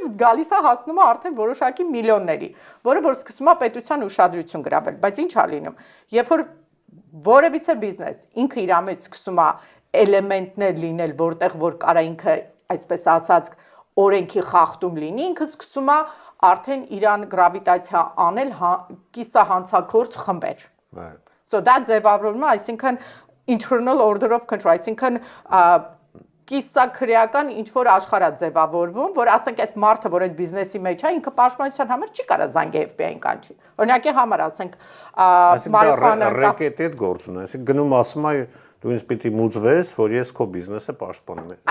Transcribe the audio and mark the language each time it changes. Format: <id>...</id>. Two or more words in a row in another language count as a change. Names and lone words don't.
<hy>գալիս է հասնում է արդեն որոշակի միլիոնների, որը որ սկսում է պետության ուշադրություն գրավել, բայց ինչ է լինում, երբ որ որևիցե բիզնես ինքը իր մեջ սկսում է էլեմենտներ լինել, որտեղ որ կարա ինքը այսպես ասած օրենքի խախտում լինի, ինքը սկսում է արդեն իրան գրավիտացիա անել կիսահանցագործ խմբեր։ Դա ձևավորվում է, այսինքն</hy> <en>internal order of control,</en> <hy>այսինքն կիսակրեական ինչ որ աշխարհ ձևավորվում, որ ասենք այդ մարդը, որ այդ բիզնեսի մեջ է, ինքը պաշտպանության համար չի կարա զանգի FBI-ին կանչի։ Օրինակի համար ասենք մարիխուանա ռեկետետ գործ ունի, այսինքն գնում ասում է դու ինձ պիտի մուծվես, որ ես քո բիզնեսը պաշտպանում եմ։</hy>